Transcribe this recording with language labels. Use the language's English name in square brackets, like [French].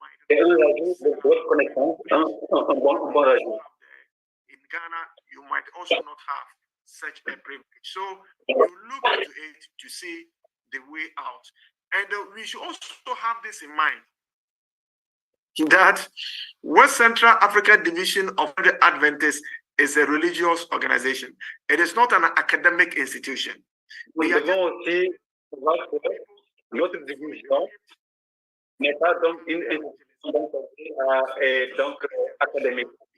[French] C'est un rajout de votre connaissance, un bon rajout. [English] In Ghana, you might also not have such a privilege. So you look into it to see the way out. And we should also have this in mind, that West Central Africa Division of the Adventists is a religious organization. It is not an academic institution. [French] Nous devons aussi voir que notre division n'est pas donc une institution donc académique.